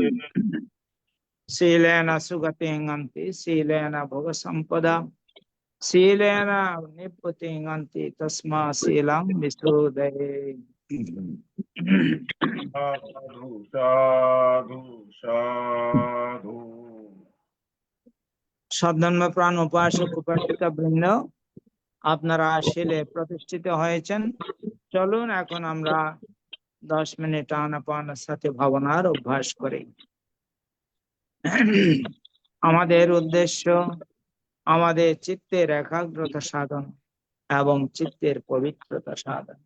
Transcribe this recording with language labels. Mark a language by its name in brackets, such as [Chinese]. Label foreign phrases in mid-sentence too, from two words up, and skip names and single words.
[Pali] শীলেন সুগতিং অন্তি শীলেন ভোগ সম্পদা শীলেন নিপুতিং অন্তি তস্মা শীলং বিশুদয়ে। সাধু সাধু সাধু। [Bangla] সদ্ধর্ম প্রাণ উপাসক উপাসিকা বৃন্দ, আপনারা শীলে প্রতিষ্ঠিত হয়েছেন। চলুন এখন আমরা 10 মিনিট আনাপানের সাথে ভাবনার অভ্যাস করি। আমাদের উদ্দেশ্য আমাদের চিত্তের একাগ্রতা সাধন এবং চিত্তের পবিত্রতা সাধন।